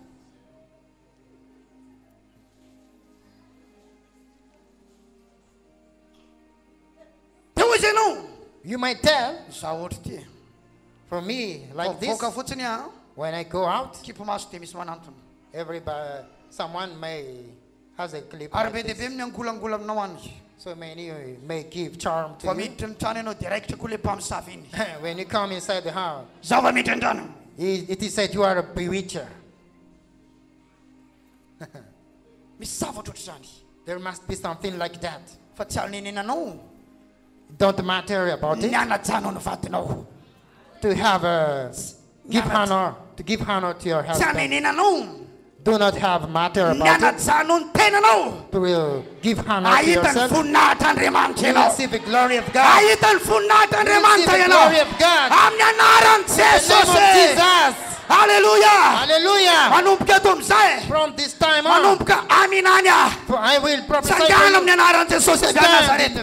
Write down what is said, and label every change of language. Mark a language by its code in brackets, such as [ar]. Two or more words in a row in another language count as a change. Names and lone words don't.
[mg] Teo izy ianao. [en] You might tell, [mg] Za ohatra ty. [en] for me, like this, [mg] Voaka fotsiny a. [en] when I go out, [mg] Kipo maso dia misy manantona. [en] everybody, someone has a clip. [mg] Ary [en] Like [mg] be dia [en] this. [mg] be miangolangola aminao anyky. [en] So many may give charm [mg] Fa [en] to you. [mg] miditra ny trano ianao direct koa le mpamosavy iny. [en] When you come inside the house, [mg] Zava miditra an-drano. [en] it is said you are a bewitcher. [mg] Misy zavatra ohatr'izany. [en] There must be something like that. [mg] Fa tsy alonenenanao. [en] Don't matter about it. [mg] Nianajanao ny vadinao. [en] To have give honor, to give honor to your [mg] Tsy [en] husband. [mg] anenenanao. [en] Do not have matter about it. [mg] Nianajanao ny tenanao. [en] To give honor to [mg] Ahita ny [en] yourself. [mg] voninahitran'Andriamanitra [en] You [mg] ianao. [en] receive the glory of God. [mg] Ahita ny voninahitran'Andriamanitra [en] Receive the [mg] ianao. [en] glory of God. [mg] Amin'ny anaran'i [en] In the name of [mg] Jesosy. [en] Jesus. [mg] Hallelujah. [en] Hallelujah. [mg] Manomboka eto amin'izay. [en] From this time on, [mg] Manomboka aminany. [en] for I will prophesy to [mg] Sangana [en] you. [mg] amin'ny anaran'i Jesosy avy a [en] Stand [mg] Nazareta.